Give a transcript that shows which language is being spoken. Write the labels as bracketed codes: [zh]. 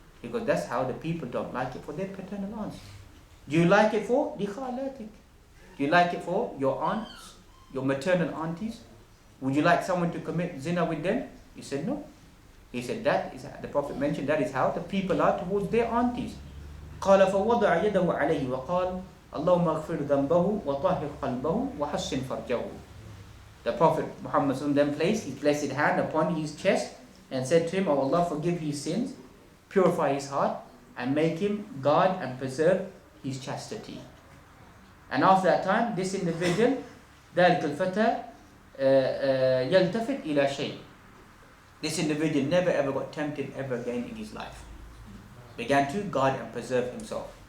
[en] Because that's how the people don't like it for their paternal aunts. Do you like it for لِخَالَاتِكَ? Do you like it for your aunts, your maternal aunties? Would you like someone to commit zina with them? He said, no. He said, that is, the Prophet mentioned, that is how the people are towards their aunties. [ar] قال فوضع يده عليه وقال اللهم اغفر ذنبه وطهر قلبه وحسن فرجه. [en] The Prophet Muhammad then placed his blessed hand upon his chest and said to him, "O Allah, forgive his sins, purify his heart, and make him guard and preserve his chastity." And after that time, this individual, [ar] ذلك الفتى يلتفت إلى شيء. [en] This individual never ever got tempted ever again in his life. Began to guard and preserve himself.